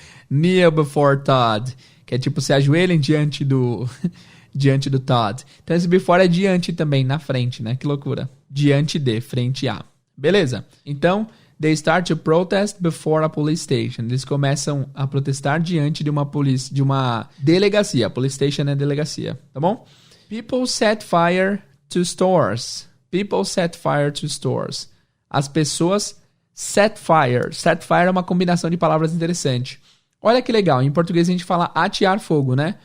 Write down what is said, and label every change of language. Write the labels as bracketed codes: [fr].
[en] Kneel before Todd. [pt] Que é tipo, se ajoelhem diante do Todd. Então esse before é diante também, na frente, né? Que loucura. Diante de, frente a. Beleza? Então, [en] they start to protest before a police station. [pt] Eles começam a protestar diante de uma delegacia. Police station é delegacia, tá bom? [en] People set fire to stores. People set fire to stores. [pt] As pessoas [en] set fire. [pt] Set fire é uma combinação de palavras interessante. Olha que legal, em português a gente fala atear fogo, né?